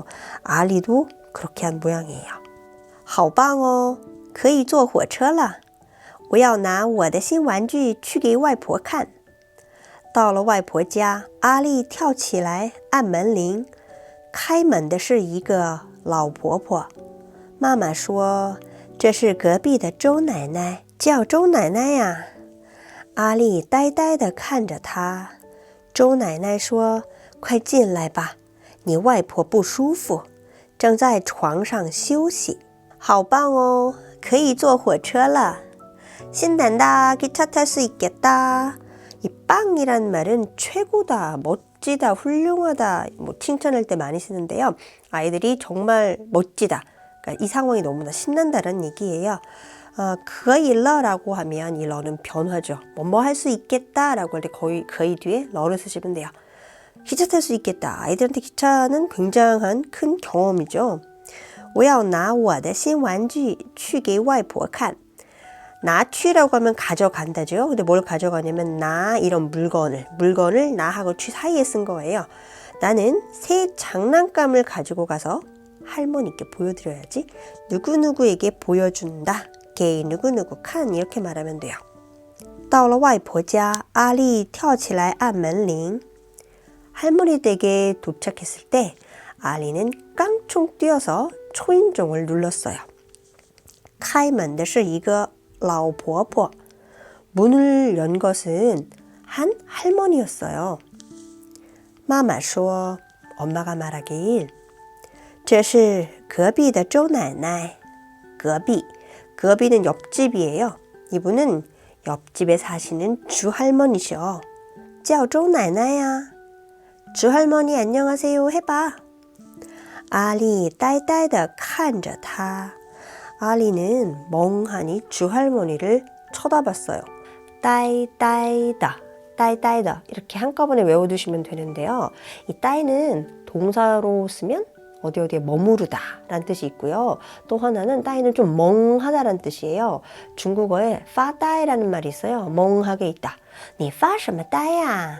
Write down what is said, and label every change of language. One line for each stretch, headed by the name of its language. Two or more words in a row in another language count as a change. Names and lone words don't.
Korean: 아리도 그렇게 한 모양이에요.
Chinese: 好棒哦，可以坐火车了。我要拿我的新玩具去给外婆看。到了外婆家，阿丽跳起来按门铃。开门的是一个老婆婆。妈妈说：“这是隔壁的周奶奶，叫周奶奶呀。” 阿丽呆呆地看着她。周奶奶说：“快进来吧，你外婆不舒服，正在床上休息。” 好棒哦，可以坐火车了。
Korean: 신난다, 기차 탈 수 있겠다. 이 빵이란 말은 최고다, 멋지다, 훌륭하다, 칭찬할 때 많이 쓰는데요. 아이들이 정말 멋지다. 그러니까 이 상황이 너무나 신난다는 얘기예요.
Chinese: 可以了
Korean: 라고 하면 이 러는 변화죠. 뭐뭐 할 수 있겠다라고 할 때 거의 뒤에 러를 쓰시면 돼요. 기차 탈 수 있겠다. 아이들한테 기차는 굉장한 큰 경험이죠.
Chinese: 我要拿我的新玩具去给外婆看。
Korean: 나취라고 하면 가져간다죠. 근데 뭘 가져가냐면 나 이런 물건을 나하고 취 사이에 쓴 거예요. 나는 새 장난감을 가지고 가서 할머니께 보여드려야지. 누구누구에게 보여준다. 게 누구누구 칸 이렇게 말하면 돼요.
Chinese: 到了外婆家，阿丽跳起来按门铃。
Korean: 할머니 댁에 도착했을 때 아리는 깡총 뛰어서 초인종을 눌렀어요.
Chinese: 开门的是一个老婆婆.
Korean: 문을 연 것은 한 할머니였어요.
Chinese: 妈妈说,
Korean: 엄마가 말하길
Chinese: 这是隔壁的周奶奶. 隔壁,
Korean: 隔壁는 옆집이에요. 이분은 옆집에 사시는 주할머니셔.
Chinese: 叫周奶奶呀.
Korean: 주할머니 안녕하세요 해봐.
Chinese: 아리 呆呆地看着他.
Korean: 아리는 멍하니 주할머니를 쳐다봤어요.
Chinese: 呆呆的, 呆呆的
Korean: 이렇게 한꺼번에 외워두시면 되는데요. 이呆는 동사로 쓰면 어디에 머무르다 라는 뜻이 있고요. 또 하나는 따이는 좀 멍하다라는 뜻이에요. 중국어에 파따이라는 말이 있어요. 멍하게 있다.
Chinese: 你发什么呆呀?